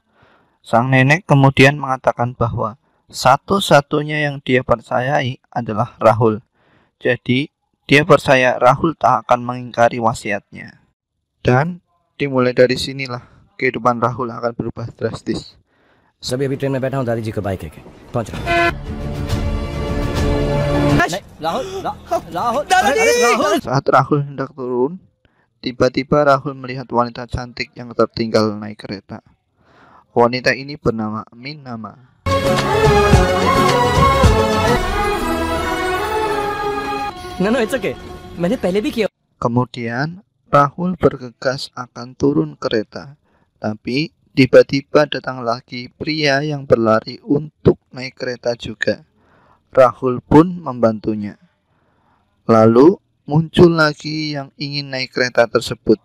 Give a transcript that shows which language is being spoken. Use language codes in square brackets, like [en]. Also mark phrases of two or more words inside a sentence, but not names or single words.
[id] Sang nenek kemudian mengatakan bahwa satu-satunya yang dia percayai adalah Rahul. Jadi, dia percaya Rahul tak akan mengingkari wasiatnya. Dan dimulai dari sinilah kehidupan Rahul akan berubah drastis. [hi] सभी अभी ट्रेन में बैठा हूँ दादी जी का बाइक है पहुंच रहा हूँ राहुल [id] Saat Rahul hendak turun, tiba-tiba Rahul melihat wanita cantik yang tertinggal naik kereta. Wanita ini bernama Minama. [en] No, it's okay. [hi] मैंने पहले भी किया. [id] Kemudian Rahul bergegas akan turun kereta, tapi tiba-tiba datang lagi pria yang berlari untuk naik kereta juga. Rahul pun membantunya. Lalu muncul lagi yang ingin naik kereta tersebut.